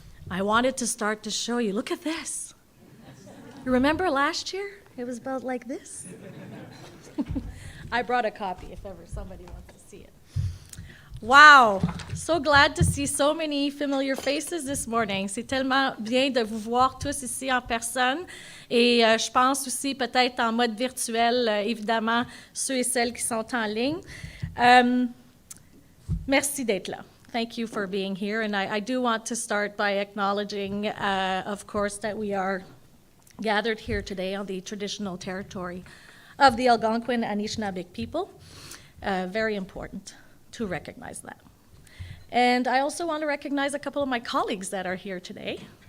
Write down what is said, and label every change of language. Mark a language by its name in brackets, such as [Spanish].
[English] I wanted to start to show you, look at this. You remember last year? It was about like this. I brought a copy if ever somebody wants to see it. Wow, so glad to see so many familiar faces this morning. [French] C'est tellement bien de vous voir tous ici en personne. Et je pense aussi peut-être en mode virtuel, évidemment, ceux et celles qui sont en ligne. Merci d'être là. [English] Thank you for being here, and I do want to start by acknowledging, of course, that we are gathered here today on the traditional territory of the Algonquin Anishinaabe people. Very important to recognize that. And I also want to recognize a couple of my colleagues that are here today.